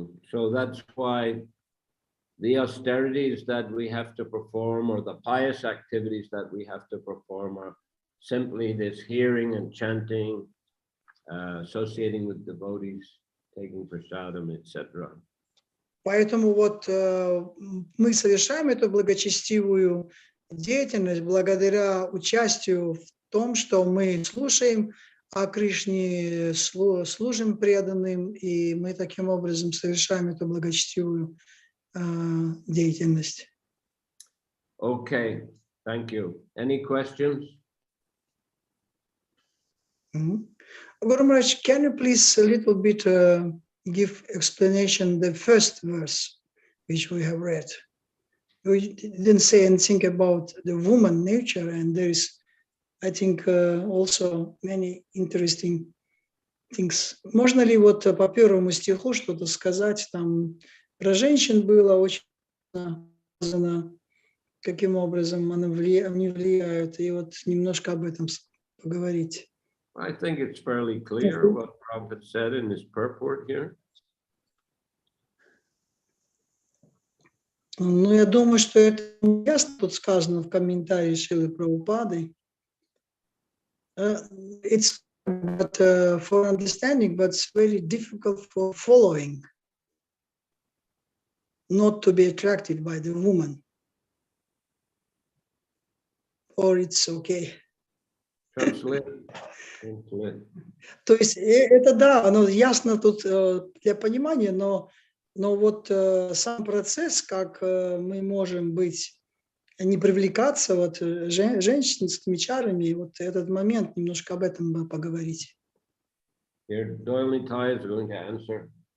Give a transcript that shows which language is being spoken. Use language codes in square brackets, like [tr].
[en] So that's why the austerities that we have to perform, or the pious activities that we have to perform, are simply this hearing and chanting, associating with devotees, taking prasadam, etc. [ru] Поэтому мы совершаем эту благочестивую деятельность благодаря участию в том, что мы слушаем о Кришне, служим преданным, и мы таким образом совершаем эту благочестивую деятельность. [en] Okay, thank you. Any questions? Guru Maharaj, can you please a little bit give explanation the first verse which we have read? We didn't say anything about the woman nature, and there is, I think, also many interesting things. [ru] Можно ли по первому стиху что-то сказать? Там про женщин было очень сказано, каким образом они влияют, и немножко об этом поговорить. [en] I think it's fairly clear what Prabhupada said in his purport here. [ru] Ну, я думаю, что это ясно тут сказано в комментарии Шрилы Прабхупады. [en] It's for understanding, but it's very difficult for following. Not to be attracted by the woman. Or it's okay. Translate. [ru] То есть это да, оно ясно тут для понимания, но сам процесс, как мы можем не привлекаться женщинскими чарами, этот момент, немножко об этом бы поговорить. [en] Here, Doylnitai is going to answer.